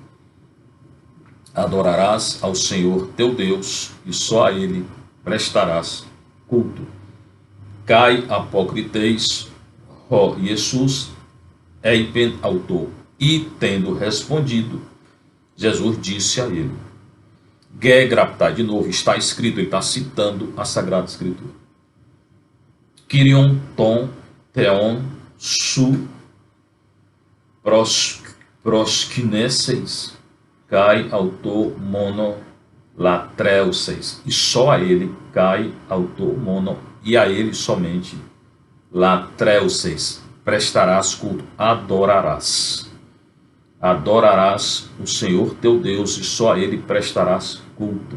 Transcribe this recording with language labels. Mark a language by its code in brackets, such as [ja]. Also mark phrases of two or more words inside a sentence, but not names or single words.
[pt] Adorarás ao Senhor teu Deus e só a ele prestarás culto. [el] Καὶ ἀποκριθεὶς ὁ Ἰησοῦς εἶπεν αὐτῷ. [pt] E tendo respondido, Jesus disse a ele, Gegraptá, de novo, está escrito, ele está citando a Sagrada Escritura. [el] Κύριον τὸν θεόν σου προσκυνήσεις καὶ αὐτῷ μόνῳ λατρεύσεις. [pt] E só a ele [el] καὶ αὐτῷ μόνῳ, [pt] e a ele somente latreuses. Prestarás culto, adorarás. Adorarás o Senhor teu Deus e só a ele prestarás culto.